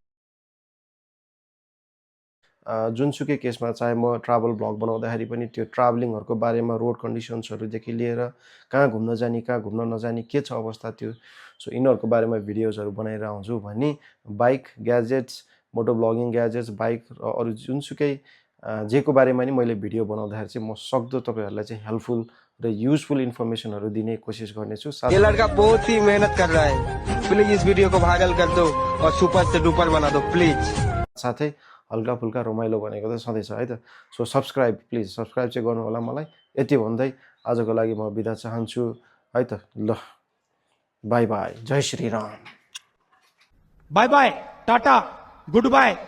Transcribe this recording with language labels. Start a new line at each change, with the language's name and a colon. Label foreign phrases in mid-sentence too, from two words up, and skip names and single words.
Nepali: जुनसुकै केसमा, चाहे म
English: travel vlog
Nepali: बनाउँदाखेरि पनि त्यो ट्राभलिङहरूको बारेमा,
English: road conditionsहरूदेखि
Nepali: लिएर कहाँ घुम्न जाने, कहाँ घुम्न नजाने, के छ अवस्था त्यो, सो यिनीहरूको बारेमा भिडियोजहरू बनाएर आउँछु भने
English: bike gadgets, moto vlogging gadgets,
Nepali: बाइक र अरू जुनसुकै जेको बारेमा नि मैले भिडियो बनाउँदाखेरि चाहिँ म सक्दो तपाईँहरूलाई चाहिँ हेल्पफुल र
English: useful informationहरू
Nepali: दिने कोसिस गर्नेछु.
Hindi: ये लड़का बहुत ही मेहनत कर रहा है. प्लीज इस वीडियो को भाइरल कर दो और सुपर से डुपर बना दो प्लीज.
Nepali: साथै हल्का फुल्का रमाइलो भनेको त सधैँ छ है त. सो सब्सक्राइब, प्लिज सब्सक्राइब चाहिँ गर्नु होला मलाई. यति भन्दै आजको लागि म बिदा चाहन्छु है त. ल
English: bye bye.
Hindi: जय श्री राम.
English: bye bye tata good bye.